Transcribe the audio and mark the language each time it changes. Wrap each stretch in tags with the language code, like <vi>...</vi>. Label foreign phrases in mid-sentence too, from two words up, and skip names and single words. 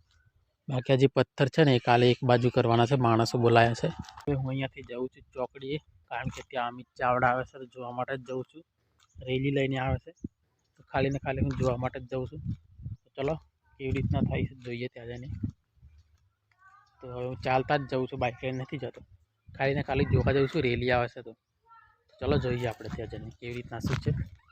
<gu>બાકી આ જે પથ્થર છે ને એ કાલે એક બાજુ કરવાના છે, માણસો બોલાયા છે। હવે હું અહીંયાથી જાઉં છું ચોકડીએ કારણ કે ત્યાં અમિત ચાવડા આવે છે તો જોવા માટે જ જાઉં છું। રેલી લઈને આવે છે તો ખાલી ને ખાલી હું જોવા માટે જ જાઉં છું। ચલો કેવી રીતના થાય જોઈએ ત્યાં જઈને। તો હવે હું ચાલતા જ જાઉં છું, બાઇક લઈને નથી જતો, ખાલી ને ખાલી જોવા જાઉં છું રેલી આવે છે તો। ચલો જોઈએ આપણે ત્યાં જઈને કેવી રીતના શું છે।</gu>